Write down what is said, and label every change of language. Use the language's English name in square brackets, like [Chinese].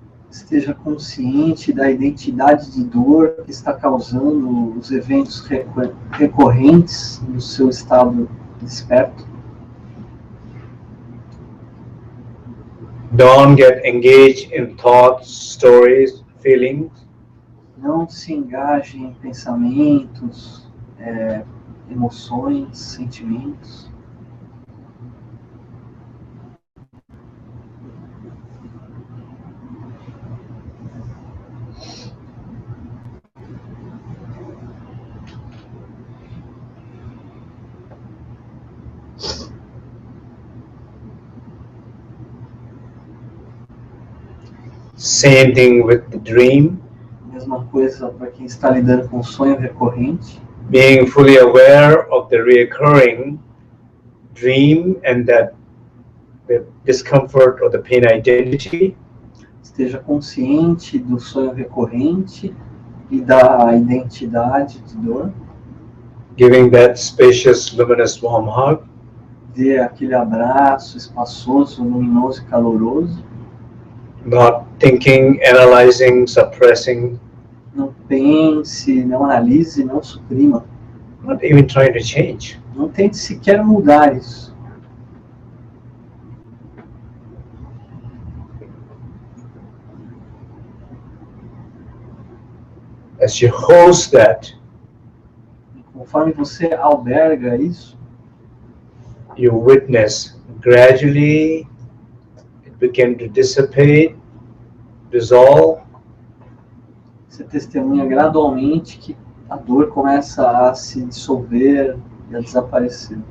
[Portuguese] Esteja consciente da identidade de dor que está causando os eventos recorrentes no seu estado desperto. [English] Don't get engaged in thoughts, stories, feelings. [Portuguese] Não se engaje em pensamentos, emoções, sentimentos. [English] Same thing with the dream. [Portuguese] Mesma coisa para quem está lidando com sonho recorrente. [English] Being fully aware of the recurring dream and that the discomfort or the pain identity. [Portuguese] Esteja consciente do sonho recorrente e da identidade de dor. [English] Giving that spacious, luminous, warm hug. [Portuguese] Dê aquele abraço espaçoso, luminoso e caloroso. [English] Not thinking, analyzing, suppressing. [Portuguese] Não pense, não analise, não suprima. [English] Not even trying to change. [Portuguese] Não tente sequer mudar isso. [English] As you host that, [Portuguese] Conforme você alberga isso, [English] you witness gradually it begin to dissipate, dissolve. [Portuguese] você testemunha gradualmente que a dor começa a se dissolver e a desaparecer,